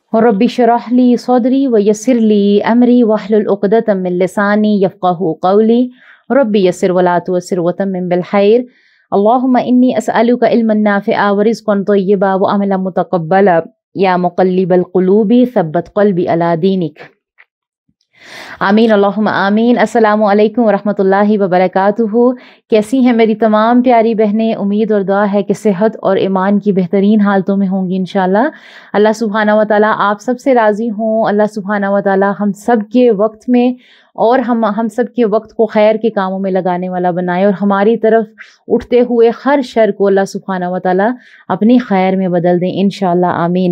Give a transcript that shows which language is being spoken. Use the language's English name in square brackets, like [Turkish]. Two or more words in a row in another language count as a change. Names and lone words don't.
[Arabic] رب اشرح لي صدري ويسر لي أمري واحلل عقدة من لساني يفقهوا قولي رب يسر ولا تعسر وتمم بالخير اللهم إني أسألك علما نافعا ورزقا طيبا وعملا متقبلا يا مقلب القلوب ثبت قلبي على دينك. آمين اللهم آمين. السلام عليكم ورحمة الله وبركاته. [Hindi] कैसी हैं मेरी तमाम प्यारी बहनें? उम्मीद और दुआ है कि सेहत और ईमान की बेहतरीन हालतों में होंगी इंशाल्लाह। [Arabic] الله سبحانه وتعالى [Hindi] आप सबसे राज़ी हों। [Arabic] الله سبحانه وتعالى [Hindi] हम सब के वक्त में और हम सब के वक्त को खैर के कामों में लगाने वाला बनाए और हमारी तरफ उठते हुए हर शर को [Arabic] الله سبحانه وتعالى [Hindi] अपनी खैर में बदल दें [Arabic] إن شاء الله آمين.